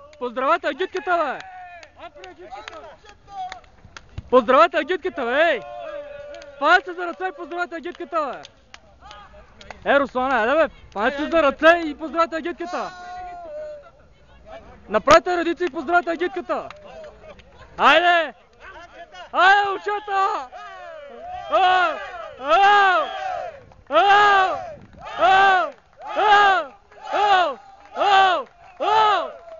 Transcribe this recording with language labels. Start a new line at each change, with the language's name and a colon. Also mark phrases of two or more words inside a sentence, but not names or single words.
Bulgarian: Поздравете агитката, бе! Поздравете агитката, бе! Ей! Палете за ръце и поздравете агитката, бе! Руслане, айде, бе! Палете за ръце и поздравете агитката! Направете редици и поздравете агитката! Айде! Айде, учета! Ау! Ау! Ау! Ау! Ау! Ау! Ау! Ау!